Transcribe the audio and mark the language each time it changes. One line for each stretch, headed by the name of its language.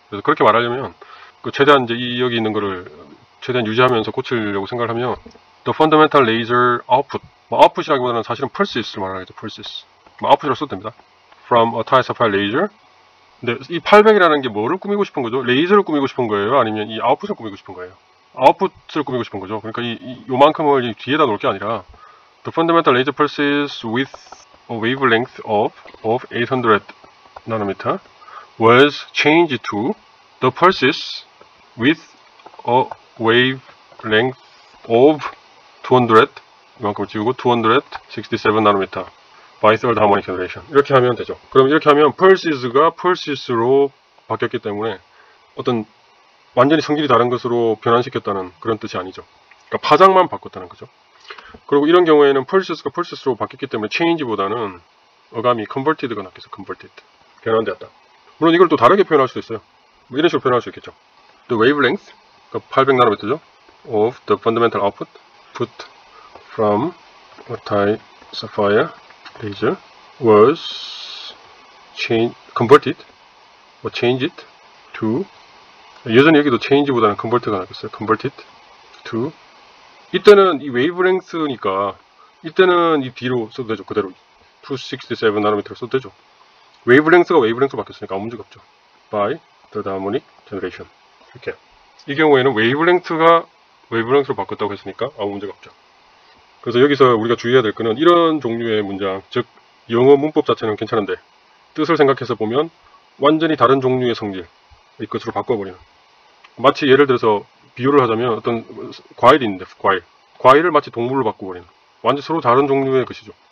Korean: 그래서 그렇게 말하려면 최대한 이제 여기 있는 거를 최대한 유지하면서 고치려고 생각을 하면
English: the fundamental laser output,
Korean: output이라기보다는 사실은 pulses를 말하겠죠.
English: pulses.
Korean: output이라고 써도 됩니다.
English: from a tie sapphire laser.
Korean: 근데 이 800이라는 게 뭐를 꾸미고 싶은 거죠? 레이저를 꾸미고 싶은 거예요? 아니면 이 아웃풋을 꾸미고 싶은 거예요? 아웃풋을 꾸미고 싶은 거죠. 그러니까 요만큼을 이 뒤에다 놓을 게 아니라
English: the fundamental laser pulses with a wavelength of 800 nanometer was changed to the pulses with a wavelength of 200,
Korean: 이만큼을 지우고
English: 267 nanometer by third harmonic generation.
Korean: 이렇게 하면 되죠. 그럼 이렇게 하면 pulses가 pulses로 바뀌었기 때문에 어떤 완전히 성질이 다른 것으로 변환시켰다는 그런 뜻이 아니죠. 그러니까 파장만 바꿨다는 거죠. 그리고 이런 경우에는 pulses가 pulses로 바뀌었기 때문에 change보다는 어감이 converted가 낫겠어. converted. 변환되었다. 물론 이걸 또 다르게 표현할 수도 있어요. 뭐 이런 식으로 표현할 수 있겠죠.
English: The wavelength,
Korean: 그러니까 800나노미터죠.
English: of the fundamental output put from a tie sapphire laser was converted or changed to,
Korean: 여전히 여기도 change보다는 convert가 나겠어요.
English: converted to,
Korean: 이때는 이 웨이브랭스니까 이때는 이 뒤로 써도 되죠. 그대로 267나노미터로 써도 되죠. 웨이브랭스가 웨이브랭스로 바뀌었으니까 아무 문제가 없죠.
English: by third harmonic generation.
Korean: 이렇게. 이 경우에는 웨이브랭스가 웨이브랭스로 바꿨다고 했으니까 아무 문제가 없죠. 그래서 여기서 우리가 주의해야 될 거는 이런 종류의 문장, 즉 영어 문법 자체는 괜찮은데 뜻을 생각해서 보면 완전히 다른 종류의 성질의 것으로 바꿔버리는, 마치 예를 들어서 비유를 하자면 어떤 과일이 있는데 과일을 마치 동물로 바꿔버리는, 완전 서로 다른 종류의 것이죠.